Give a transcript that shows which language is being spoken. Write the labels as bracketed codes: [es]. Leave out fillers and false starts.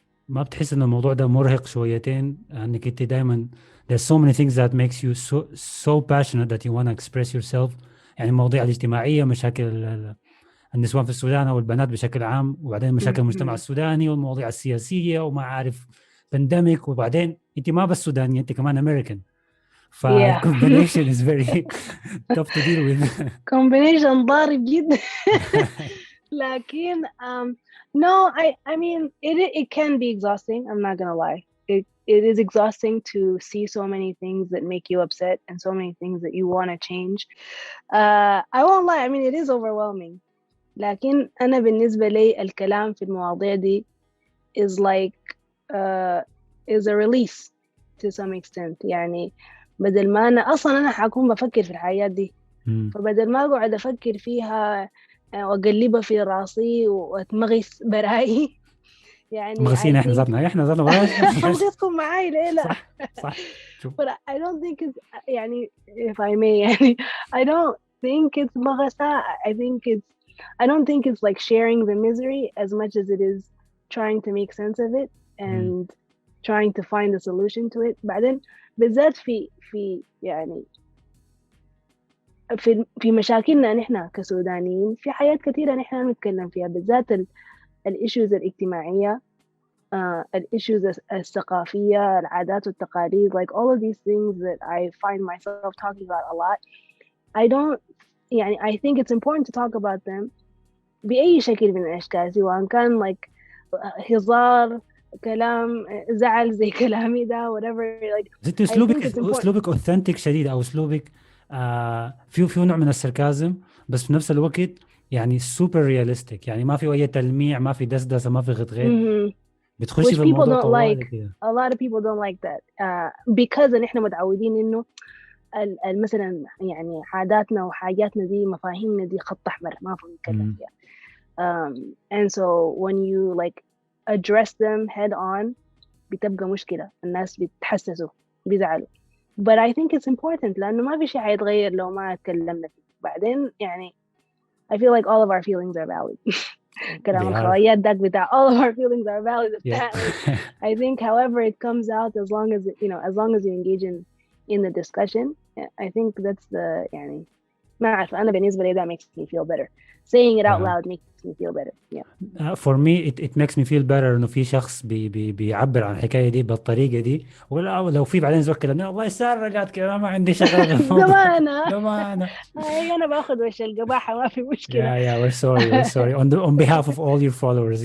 [ar] ما بتحس إن الموضوع ده مرهق شويتين؟ إنك أنت دائما [en] there's so many things that makes you so passionate that you want to express yourself. [ar] يعني المواضيع الاجتماعية، مشاكل النسوان في السودان أو البنات بشكل عام، وبعدين مشاكل المجتمع السوداني والمواضيع السياسية وما عارف بانديميك، وبعدين أنت ما بس سودانية، أنت كمان أمريكان. [en] combination is very tough to deal with. [ar] combination ضارب جدا. لكن [en] no, I mean it can be exhausting. I'm not gonna lie. It is exhausting to see so many things that make you upset and so many things that you want to change. I won't lie. I mean, it is overwhelming. [ar] لكن أنا بالنسبة لي الكلام في المواضيع دي [en] is like is a release to some extent. [ar] يعني بدل ما أنا حكون بفكر في الحياة دي، فبدل ما أقعد أفكر فيها وأقلبها في راسي وأتمغص برأيي، يعني مغسين احنا ذاتنا بلاش مغصكم معاي ليلة. صح. [en] But I don't think it's [ar] يعني [en] if I may يعني I don't think it's [ar] مغصة. [en] I don't think it's like sharing the misery as much as it is trying to make sense of it and trying to find a solution to it. [ar] بعدين بالذات في يعني في مشاكلنا نحن كسودانيين، في حياة كثيرة نحن نتكلم فيها، بالذات الإيشوز الاجتماعية، الإيشوز الثقافية، العادات والتقاليد, [en] like all of these things that I find myself talking about a lot. I think it's important to talk about them [ar] بأي شكل من الأشكال، سواء كان [en] like [ar] هزار، كلام زعل زي كلامي ده [en] whatever. like [ar] أسلوبك [en] authentic [ar] شديد، أو أسلوبك فيه نوع من السركازم، بس في نفس الوقت يعني [en] super realistic، [ar] يعني ما في أي تلميع، ما في دسدسة، ما في غطغيط. بتخشي في الموضوع طوالي كده. [en] A lot of people don't like that because [ar] نحن متعودين إنه مثلا يعني عاداتنا وحاجاتنا دي، مفاهيمنا دي خط أحمر ما فينا نتكلم فيها. [en] And so when you like address them head on [ar] بتبقى مشكلة، الناس بتحسسوا بيزعلوا. [en] But I think it's important [ar] لأنه ما في شيء حيتغير لو ما تكلمنا فيه. بعدين يعني [en] I feel like all of our feelings are valid. [ar] كلام الخوايات داك بتاع [en] all of our feelings are valid. I think however it comes out, as long as you engage in the discussion, I think that's the [ar] يعني ما أعرف، أنا بالنسبة لي [en] that makes me feel better. Saying it out loud makes me feel better. For me it makes me feel better [ar] إنه في شخص بيعبر عن الحكاية دي بالطريقة دي، ولا لو في بعدين زول كلامي والله سارة قالت كده ما عندي شغلة جمانة أنا باخذ وش القباحة ما في مشكلة. [en] Yeah, we're sorry on behalf of all your followers.